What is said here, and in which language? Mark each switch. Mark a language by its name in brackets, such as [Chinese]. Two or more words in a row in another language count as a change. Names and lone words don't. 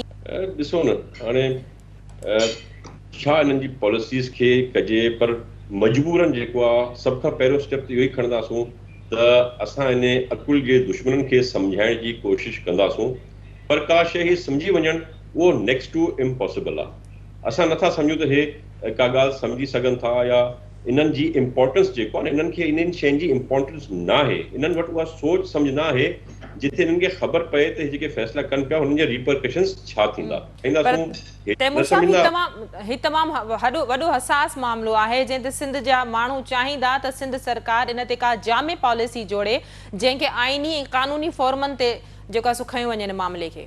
[Sindhi] ॾिसो न, हाणे छा इन्हनि जी पॉलिसीज़ खे कजे, पर मजबूरन जेको आहे सभ खां पहिरियों स्टेप त इहो ई खणंदासूं त असां इन अकुल जे दुश्मननि खे सम्झाइण जी कोशिशि कंदासूं। पर का शइ सम्झी वञणु उहो [English] next to impossible [Sindhi] आहे। असां नथा सम्झूं त हे का ॻाल्हि सम्झी सघनि था या इन्हनि जी इम्पोर्टेंस जेको आहे न, इन्हनि खे इन्हनि शयुनि जी इम्पोर्टेंस न आहे, इन्हनि वटि उहा सोच सम्झ न आहे जिथे इन्हनि खे ख़बर पए त हे जेके फ़ैसिला कनि पिया हुननि जा रिपरकशंस छा थींदा। तैमूर साहब, ही तमामु वॾो हसास मामिलो आहे जंहिं ते सिंध जा माण्हू चाहींदा त सिंध सरकार इन ते का जामे पॉलिसी जोड़े जंहिंखे आइनी ऐं कानूनी फॉर्मनि ते जेको आहे सो खयो वञे इन मामले खे।